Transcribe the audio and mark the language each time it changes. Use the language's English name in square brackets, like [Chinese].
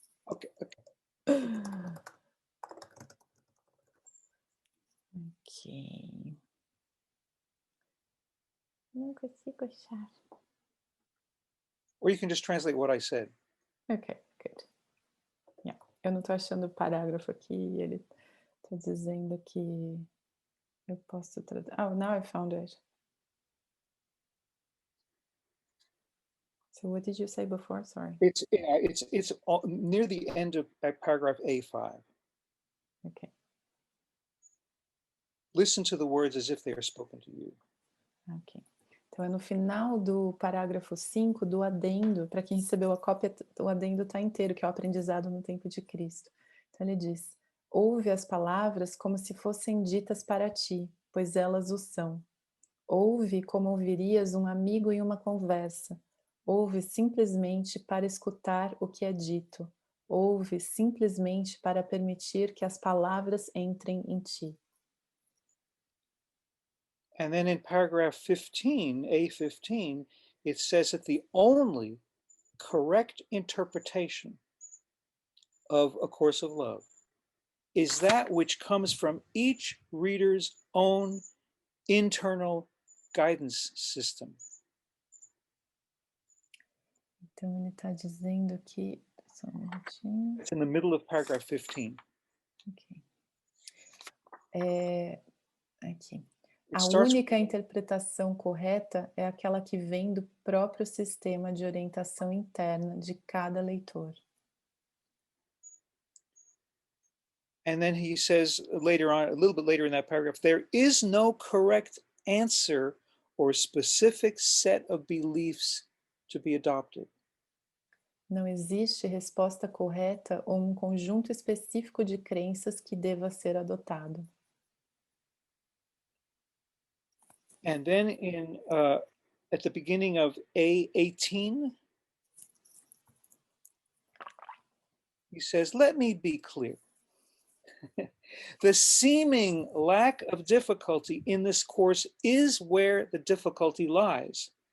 [Portuguese] Okay. Ok. Não consigo achar. [English] Or you can just translate what I said. Ok, good. Yeah. [Portuguese] Eu não estou achando o parágrafo aqui, ele está dizendo que eu posso traduzir. [English] Oh, now I found it. So what did you say before? Sorry. It's near the end of paragraph A5. Ok. Listen to the words as if they are spoken to you. Ok. [Portuguese] Então é no final do parágrafo 5 do adendo. Para quem recebeu a cópia, o adendo está inteiro, que é o aprendizado no tempo de Cristo. Então ele diz: ouve as palavras como se fossem ditas para ti, pois elas o são. Ouve como ouvirias um amigo em uma conversa. Ouve simplesmente para escutar o que é dito. Ouve simplesmente para permitir que as palavras entrem em ti. [English] And then in paragraph 15, A15, it says that the only correct interpretation of A Course of Love is that which comes from each reader's own internal guidance system. [Portuguese] Então ele está dizendo que... Só um minutinho. [English] It's in the middle of paragraph 15. Ok. [Portuguese] Aqui. [English] It [Portuguese] A [English] starts [Portuguese] única interpretação correta é aquela que vem do próprio sistema de orientação interna de cada leitor. [English] And then he says later on, a little bit later in that paragraph, there is no correct answer or specific set of beliefs to be adopted. [Portuguese] Não existe resposta correta ou um conjunto específico de crenças que deva ser adotado. [English] And then at the beginning of A18, he says, let me be clear. The seeming lack of difficulty in this course is where the difficulty lies.